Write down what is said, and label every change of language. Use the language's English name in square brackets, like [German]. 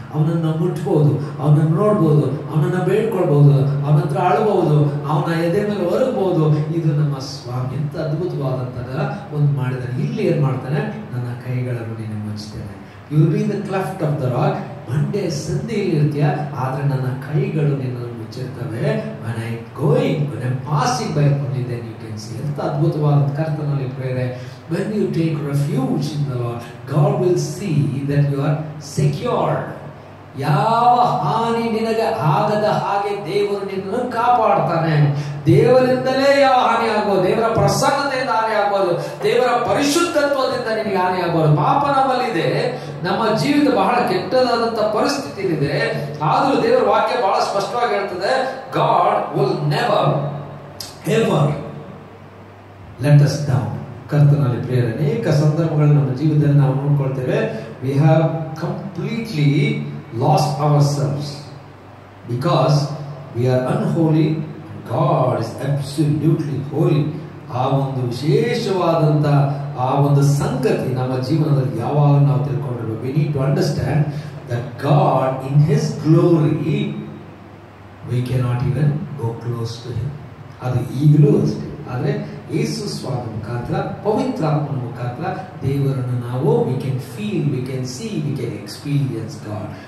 [Kannada] ಅವನನ್ನು ಮುಟ್ಬೋದು, ಅವನನ್ನು ನೋಡ್ಬೋದು, ಅವನನ್ನು ಬೇಡ್ಕೊಳ್ಬಹುದು, ಅವನ ಹತ್ರ ಆಳ್ಬಹುದು, ಅವನ ಎದೆ ಮೇಲೆ ಹೊರಗಬಹುದು. ಇದು ನಮ್ಮ ಸ್ವಾಮಿ. ಎಂತ ಅದ್ಭುತವಾದಂತಹ ಒಂದು ಮಾಡಿದಾನೆ. ಇಲ್ಲಿ ಏನ್ ಮಾಡ್ತಾನೆ? ನನ್ನ ಕೈಗಳನ್ನು ನೀನು ಮುಚ್ತೇನೆ. [English] You will be in the cleft of the rock. [Kannada] ಬಂಡೆ ಸಂಧಿಯಲ್ಲಿ ಇರ್ತೀಯ, ಆದ್ರೆ ನನ್ನ ಕೈಗಳು ನಿನ್ನನ್ನು ಮುಚ್ಚಿರ್ತವೆ. [English] when I am passing by, only then you can see. [Kannada] ಎಂತ ಅದ್ಭುತವಾದ ಕರ್ತನಲ್ಲಿ ಪ್ರೇರೆ. [English] When you take refuge in the Lord, God will see that you are secured. [Kannada] ಯಾವ ಹಾನಿ ನಿನಗೆ ಆಗದ ಹಾಗೆ ದೇವರು ನಿನ್ನನ್ನು ಕಾಪಾಡ್ತಾನೆ. ದೇವರಿಂದಲೇ ಯಾವ ಹಾನಿ ಆಗ್ಬೋದು, ದೇವರ ಪ್ರಸನ್ನತೆಯಿಂದ ಹಾನಿ ಆಗ್ಬೋದು, ದೇವರ ಪರಿಶುದ್ಧತ್ವದಿಂದ ನಿನಗೆ ಹಾನಿ ಆಗ್ಬೋದು. ಪಾಪ ನಮ್ಮಲ್ಲಿದೆ, ನಮ್ಮ ಜೀವಿತ ಬಹಳ ಕೆಟ್ಟದಾದಂತ ಪರಿಸ್ಥಿತಿ ಇದೆ. ಆದ್ರೂ ದೇವರ ವಾಕ್ಯ ಬಹಳ ಸ್ಪಷ್ಟವಾಗಿ ಹೇಳ್ತದೆ, [English] God will never ever let us down. [Kannada] ಕರ್ತನಲ್ಲಿ ಪ್ರಿಯರೇ, ಅನೇಕ ಸಂದರ್ಭಗಳು ನಮ್ಮ ಜೀವಿತದಲ್ಲಿ ನಾವು ನೋಡ್ಕೊಳ್ತೇವೆ. [English] We have completely lost ourselves because we are unholy. God is absolutely holy. [Kannada] ಆ ಒಂದು ವಿಶೇಷವಾದಂತ ಆ ಒಂದು ಸಂಗತಿ ನಮ್ಮ ಜೀವನದಲ್ಲಿ ಯಾವಾಗ ನಾವು ತಿಳ್ಕೊಂಡಿರ್ಬೇಕು. [English] We need to understand that God in His glory we cannot even go close to Him. [Kannada] ಅದು ಈಗಲೂ ಅಷ್ಟೇ. ಆದ್ರೆ ಯೇಸು ಸ್ವಾಮಿ ಮುಖಾಂತರ, ಪವಿತ್ರಾತ್ಮನ ಮುಖಾಂತರ ದೇವರನ್ನು ನಾವು [English] we can feel, we can see, we can experience God.